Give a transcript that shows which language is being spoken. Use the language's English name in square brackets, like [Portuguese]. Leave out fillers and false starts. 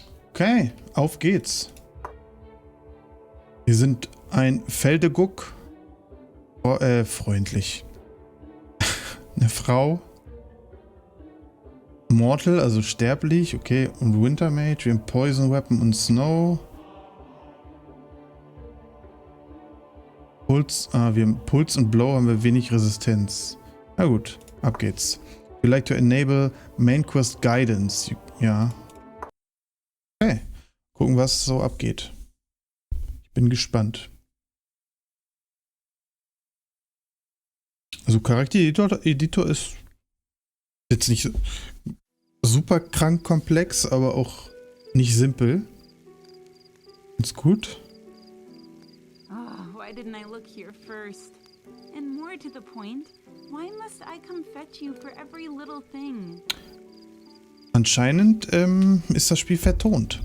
[German] Okay, auf geht's. Wir sind ein Feldeguck. Freundlich. Eine Frau. Mortal, also sterblich, okay. Und Winter Mage, wir haben Poison Weapon und Snow. Puls, wir haben Puls und Blow, haben wir wenig Resistenz. Na gut, ab geht's. [English] We like to enable Main Quest Guidance. [German] Ja. Okay. Gucken, was so abgeht. Ich bin gespannt. Also Charaktereditor ist jetzt nicht super krank komplex, aber auch nicht simpel. Ist gut. [English] Oh, why didn't I look here first? And more to the point, why must I come fetch you for every little thing? [German] Anscheinend ist das Spiel vertont.